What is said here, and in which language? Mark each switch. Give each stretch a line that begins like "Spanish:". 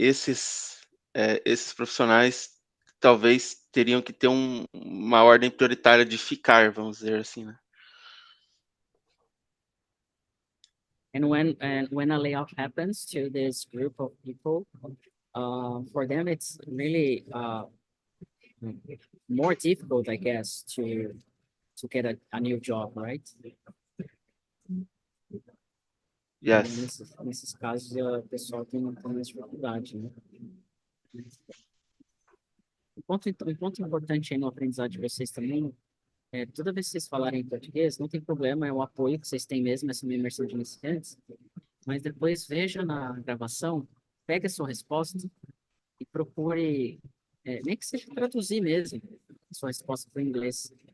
Portuguese: Esses profissionais talvez teriam que ter uma ordem prioritária de ficar, vamos dizer assim, né?
English: And when a layoff happens to this group of people, for them it's really more difficult, I guess, to get a new job, right? Yes.
Portuguese: Nesses casos, o pessoal tem mais dificuldade, né? Um ponto importante aí no aprendizado de vocês também toda vez que vocês falarem em português, não tem problema, é o apoio que vocês têm mesmo, essa minha imersão de iniciantes, mas depois veja na gravação, pegue a sua resposta e procure, nem que seja traduzir mesmo a sua resposta para o inglês.